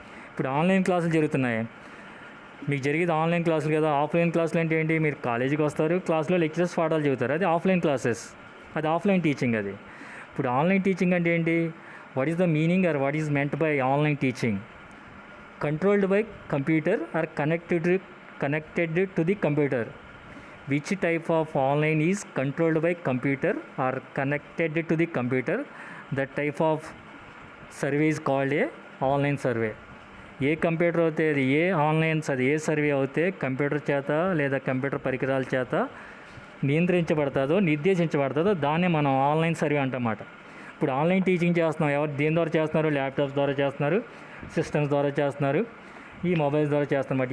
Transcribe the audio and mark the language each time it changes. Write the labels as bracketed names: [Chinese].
[Telugu] ఇప్పుడు ఆన్లైన్ క్లాసులు జరుగుతున్నాయి, మీకు జరిగేది ఆన్లైన్ క్లాసులు కదా. ఆఫ్లైన్ క్లాసులు అంటే ఏంటి, మీరు కాలేజీకి వస్తారు, క్లాస్లో లెక్చరర్స్ పాఠాలు చెబుతారు, అది ఆఫ్లైన్ క్లాసెస్, అది ఆఫ్లైన్ టీచింగ్. అది ఇప్పుడు ఆన్లైన్ టీచింగ్ అంటే ఏంటి, [English] What is the meaning or what is meant by online teaching? Controlled by computer or connected to the computer. Which type of online is controlled by computer or connected to the computer? That type of survey is called a online survey. [Telugu] ఏ computer అయితే అది ఏ online అది ఏ survey అయితే computer చేత లేదా computer పరికరాల చేత నియంత్రించబడుతుందో నిర్దేశించబడుతుందో దాన్ని మనం ఆన్లైన్ సర్వే అంటమాట. ఇప్పుడు ఆన్లైన్ టీచింగ్ చేస్తున్నాం, ఎవరు దేని ద్వారా చేస్తున్నారు, ల్యాప్టాప్స్ ద్వారా చేస్తున్నారు, సిస్టమ్స్ ద్వారా చేస్తున్నారు, ఈ మొబైల్స్ ద్వారా చేస్తున్నమాట.